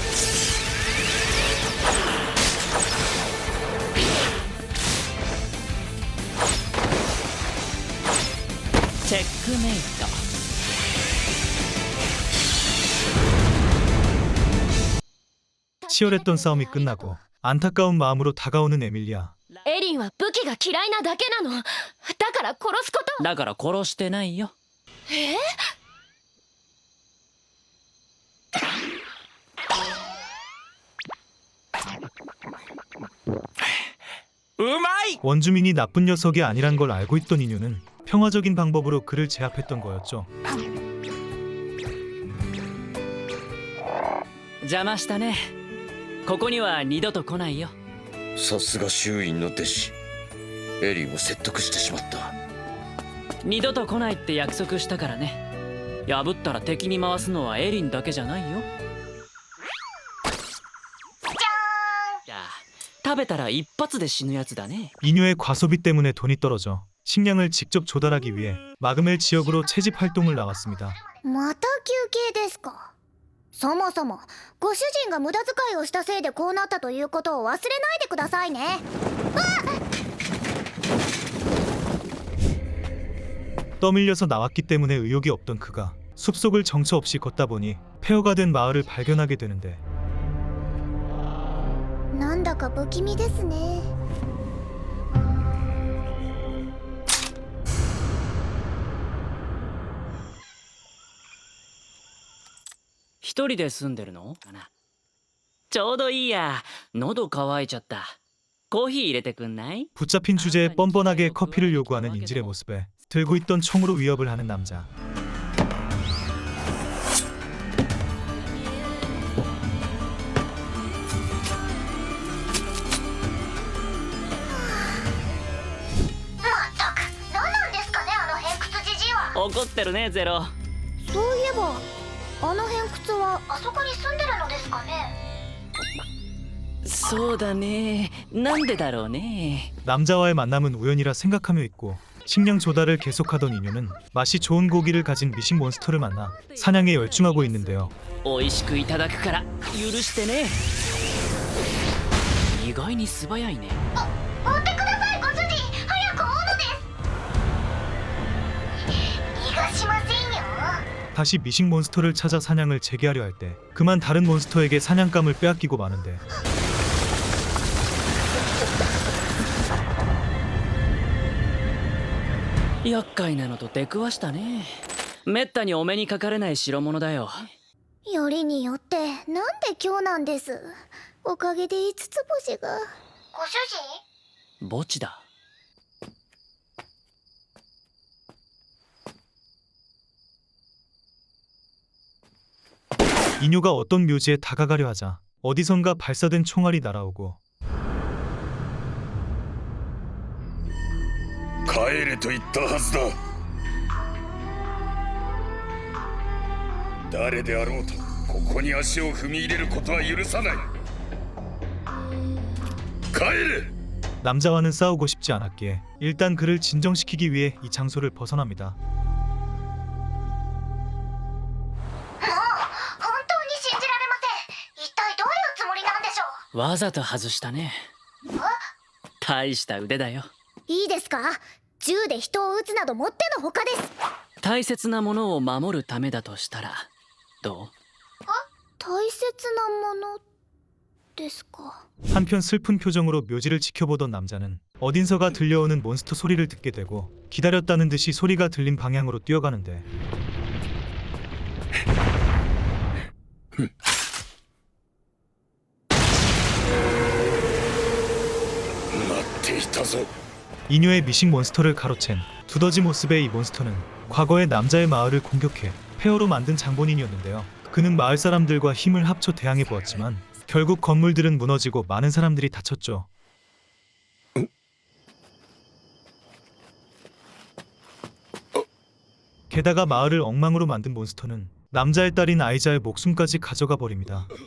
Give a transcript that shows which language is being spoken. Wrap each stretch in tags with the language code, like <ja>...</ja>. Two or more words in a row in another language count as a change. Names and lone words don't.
<ko>체크메이트. 치열했던 싸움이 끝나고 안타까운 마음으로 다가오는 에밀리아.</ko> <ja>エリンは武器が嫌いなだけなの。だから殺すこと。だから殺してないよ。うまい。</ja> <ko>원주민이 나쁜 녀석이 아니란 걸 알고 있던 인효는 평화적인 방법으로 그를 제압했던 거였죠.</ko> <ja>邪魔したね。ここには二度と来ないよ。さすが周囲の弟子。エリンを説得してしまった。二度と来ないって約束したからね。破ったら敵に回すのはエリンだけじゃないよ。じゃあ食べたら一発で死ぬやつだね。</ja> <ko>인효의 과소비 때문에 돈이 떨어져 식량을 직접 조달하기 위해 마그멜 지역으로 채집 활동을 나왔습니다.</ko> <ja>また休憩ですか。そもそもご主人が無駄遣いをしたせいでこうなったということを忘れないでくださいね。</ja> <ko>떠밀려서 나왔기 때문에 의욕이 없던 그가 숲속을 정처 없이 걷다 보니 폐허가 된 마을을 발견하게 되는데</ko> <ja>なんだか不気味ですね。一人で住んでるのかな。ちょうどいいや。喉乾いちゃった。コーヒー入れてくんない？</ja> <ko>붙잡힌 주제에 뻔뻔하게 커피를 요구하는 인질의 모습에 들고 있던 총으로 위협을 하는 남자. 어,</ko> <ja>怒ってるねゼロ。そういえばあの偏屈はあそこに住んでるのですかね。そうだね。なんでだろうね。</ja> <ko>남자와의 만남은 우연이라 생각하며 있고 식량 조달을 계속하던 인효는 맛이 좋은 고기를 가진 미식 몬스터를 만나 사냥에 열중하고 있는데요.</ko> <ja>美味しくいただくから許してね。意外に素早いね。追ってくださいご主人、早く追うのです。逃がしませんよ。</ja> <ko>다시 미식 몬스터를 찾아 사냥을 재개하려 할 때 그만 다른 몬스터에게 사냥감을 빼앗기고 마는데</ko> <ja>厄介なのと出くわしたね。めったにお目にかかれない代物だよ。よりによってなんで今日なんです。おかげで5つ星が。ご主人？墓地だ。</ja> <ko>인효가 어떤 묘지에 다가가려 하자 어디선가 발사된 총알이 날아오고</ko> <ja>帰れと言ったはずだ。誰であろうとここに足を踏み入れることは許さない。帰れ。</ja> <ko>남자와는 싸우고 싶지 않았기에 일단 그를 진정시키기 위해 이 장소를 벗어납니다.</ko> <ja>わざと外したね。大した腕だよ。いいですか。銃で人を撃つなどもってのほかです。大切なものを守るためだとしたらどう？大切なものですか。</ja> <ko>한편 슬픈 표정으로 묘지를 지켜보던 남자는 어딘서가 들려오는 몬스터 소리를 듣게 되고 기다렸다는 듯이 소리가 들린 방향으로 뛰어가는데</ko> <ja>待っていたぞ。</ja> <ko>이뇨의 미식 몬스터를 가로챈 두더지 모습의 이 몬스터는 과거의 남자의 마을을 공격해 폐허로 만든 장본인이었는데요. 그는 마을 사람들과 힘을 합쳐 대항해 보았지만 결국 건물들은 무너지고 많은 사람들이 다쳤죠. 게다가 마을을 엉망으로 만든 몬스터는 남자의 딸인 아이자의 목숨까지 가져가 버립니다.</ko>